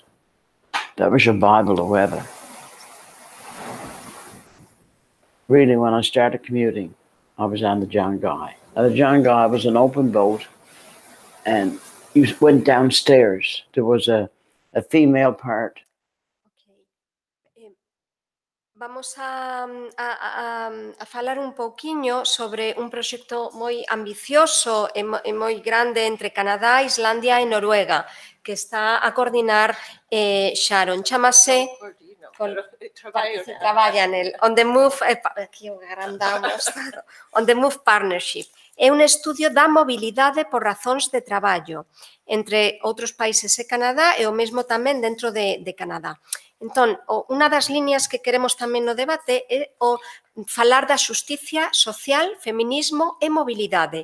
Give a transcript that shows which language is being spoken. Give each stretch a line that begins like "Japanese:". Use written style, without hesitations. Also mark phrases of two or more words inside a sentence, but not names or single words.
English: That was your Bible of weather. Really, when I started commuting, I was on the John Guy. Now, the John Guy was an open boat, and you went downstairs. There was a female part. Okay.
Galician: Vamos a falar un pouquiño sobre un proxecto moi ambicioso e moi grande entre Canadá, Islandia e Noruega, que está a coordinar Sharon. Chámase... Traballa nel. On the Move, aquí o agrandamos, On the Move Partnership. É un estudio da mobilidade por razóns de traballo entre outros países e Canadá e o mesmo tamén dentro de Canadá. Entón, unha das líneas que queremos tamén no debate é o falar da xusticia social, feminismo e mobilidade.